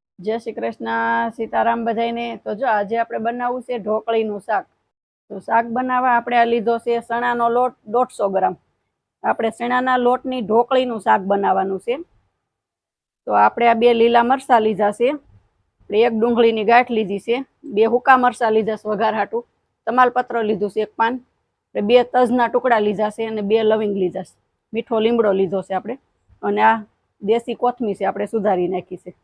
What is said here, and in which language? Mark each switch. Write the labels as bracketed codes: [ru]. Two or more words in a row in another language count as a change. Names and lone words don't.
[hi] जय श्री कृष्ण सीताराम बधाईने। तो जो आज [gu] આપણે બનાવવું છે ઢોકળીનું શાક। તો શાક બનાવવા આપણે આ લીધો છે ચણાનો લોટ 150 ગ્રામ। આપણે ચણાના લોટની ઢોકળીનું શાક બનાવવાનું છે। તો આપણે આ બે લીલા મરચા લીધા છે, એક ડુંગળીની ગાંઠ લીધી છે, બે હુકા મરચા લીધા છે વઘાર હાટું, તમાલપત્ર લીધું છે એક પાન, બે તજના ટુકડા લીધા છે અને બે લવિંગ લીધા છે, મીઠો લીમડો લીધો છે આપણે, અને આ દેશી કોથમીર છે આપણે સુધારી નાખી છે।